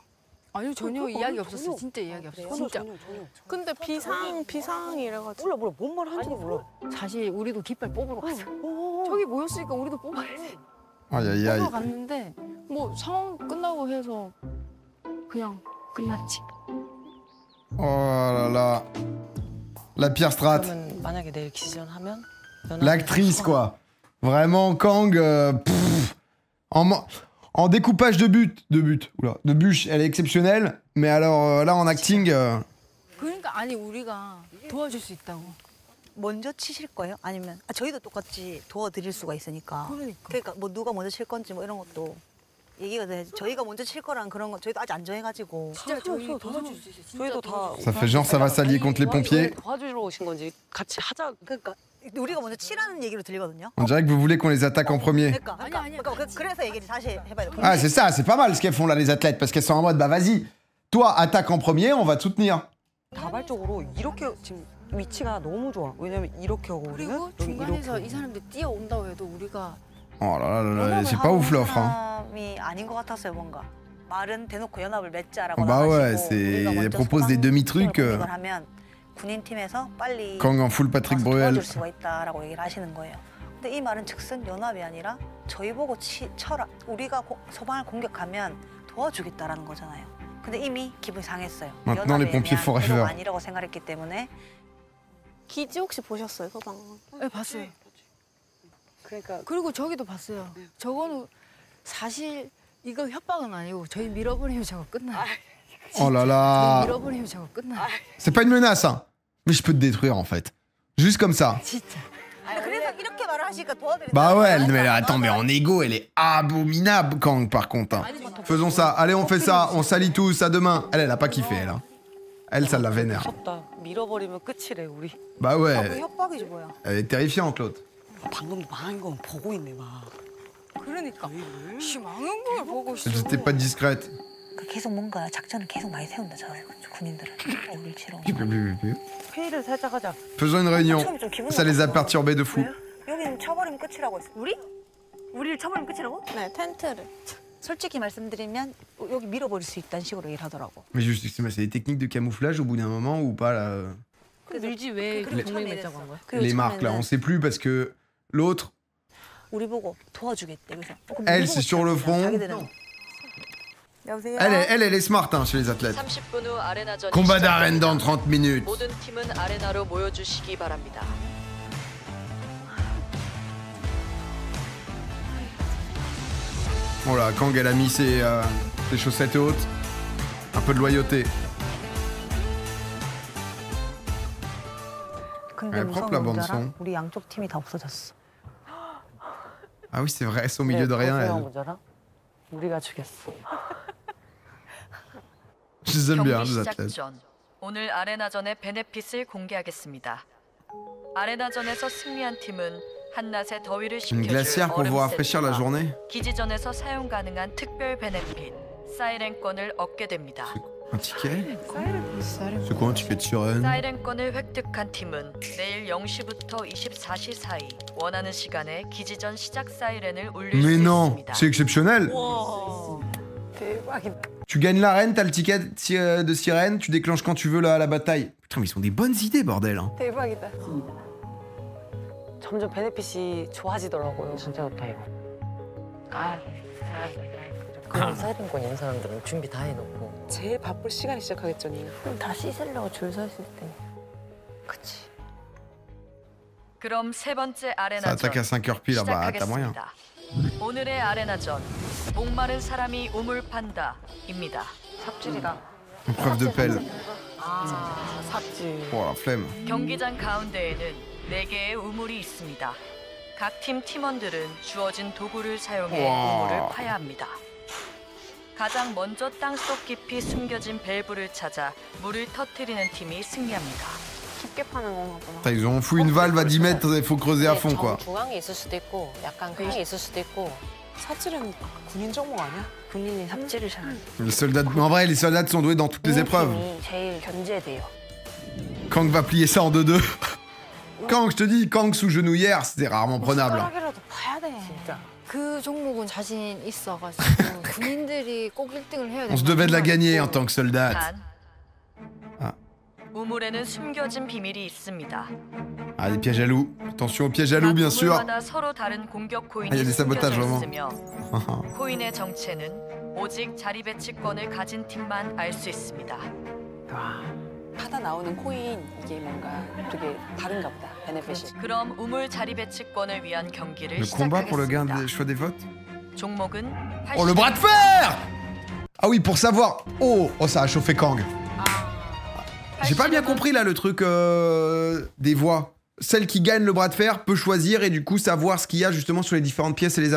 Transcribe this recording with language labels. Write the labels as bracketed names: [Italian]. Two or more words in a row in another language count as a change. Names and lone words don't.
[Korean] 아니요, 전혀 이야기 없었어요. 진짜 이야기 없었어요. 진짜. 근데 비상이 이래가지고. 몰라 뭔 말 한지도 몰라. 사실 우리도 깃발 뽑으러 갔어. 저기 모였으니까 우리도 뽑아야지. 아야야이. 뽑아갔는데 뭐 상황 끝나고 해서 그냥 끝났지. [French] Oh là là. La pire strat. [Korean] 그러면 만약에 내일 기지전하면 [French] L'actrice, quoi. Vraiment, Kang, en découpage de bûche, elle est exceptionnelle. Mais alors là, en acting. [Korean] 그러니까 아니 우리가 도와줄 수 있다고. 먼저 치실 거예요? 아니면 저희도 똑같이 도와드릴 수가 있으니까. 그러니까 뭐 누가 먼저 칠 건지 뭐 이런 것도 얘기가 돼야지. 저희가 먼저 칠 거랑 그런 거 저희도 아직 안 정해가지고. 진짜 저희 도와줄 수 있어요. 저희도 다. [French] Ça fait genre, ça va s'allier contre les pompiers. [Korean] 도와주러 오신 건지 같이 하자. 그러니까 우리가 먼저 치라는 얘기로 들리거든요. [French] On dirait que vous voulez qu'on les attaque en premier. [Korean] 그래서 얘기를 다시 해봐요. [French] Ah, c'est ça, c'est pas mal ce qu'elles font là, les athlètes. Parce qu'elles sont en mode, bah vas-y, toi, attaque en premier, on va te soutenir. [Korean] 다발적으로 이렇게 지금 위치가 너무 좋아. 왜냐면 이렇게 오고 우리는 그리고 중간에서 이 사람들 뛰어온다고 해도 우리가 [French] Oh là là là là, c'est pas ouf l'offre. Hein. [Korean] 사람이 아닌 것 같았어요, 뭔가. 말은 대놓고 연합을 맺자라고 [French] Bah ouais, [Korean] 나가시고 [French] elle propose des demi-trucs. [Korean] 이걸 하면 군인팀에서 빨리 [French] Kang en full Patrick Bruel. [Korean] 도와줄 수가 있다라고 얘기를 하시는 거예요. 근데 이 말은 즉슨 연합이 아니라 저희 보고 쳐라. 우리가 서방을 공격하면 도와주겠다라는 거잖아요. 근데 이미 기분이 상했어요. [French] Maintenant les pompiers forever. [Korean] 아니라고 생각했기 때문에. 기지 혹시 보셨어요, 서방? 네, 봤어요. 그러니까 그리고 저기도 봤어요. 저거는 사실 이거 협박은 아니고 저희 밀어버리면 저거 끝나요. [French] Oh là là. [Korean] 저희 밀어버리면 저거 끝나요. [French] C'est pas une menace, hein. Mais je peux te détruire en fait. Juste comme ça. [Korean] 진짜. 그래서 이렇게 말을 하시니까 도와드린다. [French] Bah ouais, mais attends, mais en égo, elle est abominable, Kang, par contre. Hein. Faisons ça. Allez, on fait ça. On salit tous. À demain. Elle a pas kiffé, elle. Hein. Elle, ça la vénère. [Korean] 밀어버리면 끝이래 우리. [French] Bah ouais. [Korean] 협박이지 뭐야. [French] Elle est terrifiante, l'autre. [Korean] 방금도 망한 건 보고 있네 막. 그러니까. 씨 망한 걸 보고 있어. [French] J'étais pas discrète. [Korean] 계속 뭔가 작전을 계속 많이 세운다, 저 군인들은. 우리를 치러. 회의를 살짝 하자. [French] Faisons une réunion. Ça les a perturbés de fou. [Korean] 여기는 쳐버리면 끝이라고 했어. 우리를 쳐버리면 끝이라고? 네, 텐트를. 솔직히 말씀드리면 여기 밀어버릴 수 있다는 식으로 얘기를 하더라고. [French] Mais juste, c'est des techniques de camouflage au bout d'un moment ou pas là. [Korean] 밀지 왜 동맹 맺자고 한 거야? [French] Les marques là, on sait plus parce que l'autre. [Korean] 우리 보고 도와주겠대. 그래서. [French] Elle, c'est sur le front. Elle est smart hein, chez les athlètes. [Korean] 30분 후 아레나전이 [French] Combat d'arène dans 30 minutes. [Korean] 모든 팀은 아레나로 모여주시기 바랍니다. [French] Voilà, Kang, elle a mis ses chaussettes hautes. Un peu de loyauté. [Korean] 근데 무서운 건 알아? 우리 양쪽 팀이 다 없어졌어. [French] Ah oui, c'est vrai, elles sont au milieu de rien, elles. [Korean] 우리가 죽였어. [French] Je les aime bien, [Korean] 경기 [French] les [Korean] 시작 [French] athlètes. [Korean] 전 오늘 아레나전의 베네핏을 공개하겠습니다. 아레나전에서 승리한 팀은 한낮의 더위를 [French] Une glacière pour vous rafraîchir la journée. [Korean] 기지전에서 사용 가능한 특별 베네핏 사이렌권을 얻게 됩니다. [French] Un ticket? C'est quoi un ticket de sirène? [Korean] 사이렌권을 획득한 팀은 내일 0시부터 24시 사이 원하는 시간에 기지전 시작 사이렌을 울릴 수 [French] Mais non, [Korean] 있습니다. [French] c'est exceptionnel. [Korean] 대박이다. [French] Tu gagnes l'arène, t'as le ticket de sirène, tu déclenches quand tu veux la bataille. Putain, mais ils ont des bonnes idées, bordel. Hein. [Korean] 대박이다. 점점 베네핏이 좋아지더라고요. 진짜 좋다 이거. 그런 사이렌권 있는 사람들은 준비 다 해놓고 제일 바쁠 시간이 시작하겠죠, 니는. 그럼 다 씻으려고 줄 서 있을 때. 그치. 그럼 세 번째 [French] Ça [Korean] 아레나전 [French] attaque à 5h pile, bah t'as moyen. [Korean] 시작하겠습니다. 오늘의 아레나전 목마른 사람이 우물 판다입니다. 삽질이다. [French] Preuve de pelle. [Korean] 아, 삽질. [French] Oh la flemme. [Korean] 경기장 가운데에는 4개의 우물이 있습니다. 각 팀 팀원들은 주어진 도구를 사용해 와. 우물을 파야 합니다. 가장 먼저 땅속 깊이 숨겨진 밸브를 찾아 물을 터뜨리는 팀이 승리합니다. 깊게 파는 건가 보다. [French] Putain, ils ont foutu une valve à 10 mètres, il faut creuser à fond, quoi. [Korean] 중앙에 있을 수도 있고 약간 강에 있을 수도 있고. 삽질은 군인 종목 아니야? 군인이 삽질을 잘하는. [French] Les soldats, en vrai, les soldats sont doués dans toutes les épreuves. [Korean] 제일 견제돼요. [French] Kang va plier ça en 2-2. Kang, je te dis, Kang sous genouillère, c'était rarement prenable. [Korean] 숟가락이라도 봐야 돼. 진짜. 그 종목은 자신 있어가지고 군인들이 꼭 1등을 해야 돼. [French] On se devait de la gagner en tant que soldat. [Korean] 단, [French] Ah. [Korean] 우물에는 숨겨진 비밀이 있습니다. [French] Ah, des pièges à loup. Attention aux pièges à loup, bien sûr. [Korean] 우물마다 서로 다른 공격 [French] Ah, [Korean] 코인이 [French] il y a des sabotages, [Korean] 숨겨져 [French] vraiment. [Korean] 있으며 코인의 정체는 오직 자리 배치권을 가진 팀만 알 수 있습니다. 하다 나오는 코인 이게 뭔가 되게 다른가 보다. 베네핏이. 그럼 우물 자리 배치권을 위한 경기를 [French] Le combat pour le gain [Korean] 시작하겠습니다. [French] des choix des votes. [Korean] 종목은 [French] Oh, le bras de fer! Ah oui, pour savoir. Oh, ça a chauffé Kang. J'ai pas bien compris là le truc des voix. Celle qui gagne le bras de fer peut choisir et du coup savoir ce qu'il y a justement sur les différentes pièces et les